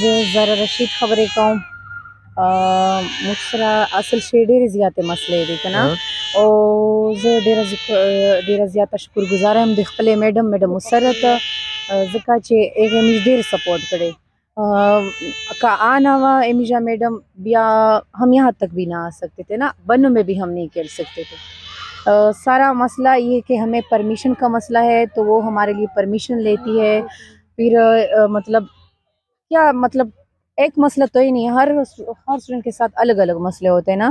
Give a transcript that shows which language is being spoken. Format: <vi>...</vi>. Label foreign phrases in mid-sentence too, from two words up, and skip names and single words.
<ps>زه زهرا رشید خبرې کوم. موږ سره اصل شی ډېرې زیاتې مسلې دي که نه، او زه ډېره زیاته شکرګزاره یم د خپلې میډم مسرت، ځکه چې هغې موږ ډېر سپورٹ کړی.</ps> <ur>کا آنا ہوا امیجا میڈم بیا ہم یہاں تک بھی نہ آ سکتے تھے نا، بنوں میں بھی ہم نہیں کھیل سکتے تھے. سارا مسئلہ یہ کہ ہمیں پرمیشن کا مسئلہ ہے تو وہ ہمارے لیے پرمیشن لیتی ہے. پھر مطلب ایک مسئلہ تو ہی نہیں ہے، ہر اسٹوڈنٹ کے ساتھ الگ الگ مسئلے ہوتے ہیں نا.</ur>